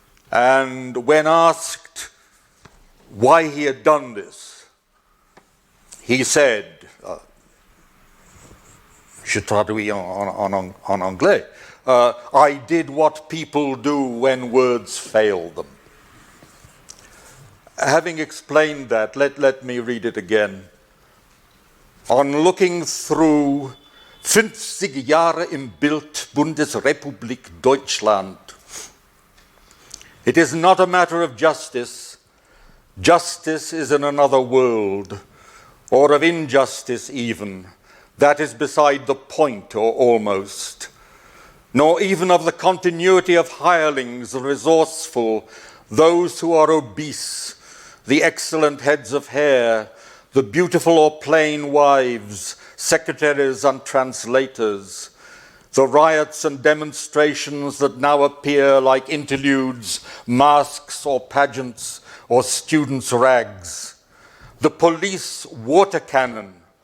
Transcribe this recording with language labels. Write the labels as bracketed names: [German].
[English] And when asked why he had done this, he said, [French] je traduis en anglais, [English] I did what people do when words fail them. Having explained that, let me read it again. On looking through 50 Jahre im Bild Bundesrepublik Deutschland. It is not a matter of justice. Justice is in another world, or of injustice even. That is beside the point, or almost. Nor even of the continuity of hirelings, the resourceful, those who are obese, the excellent heads of hair, the beautiful or plain wives, secretaries and translators, the riots and demonstrations that now appear like interludes, masks or pageants or students' rags, the police water cannon.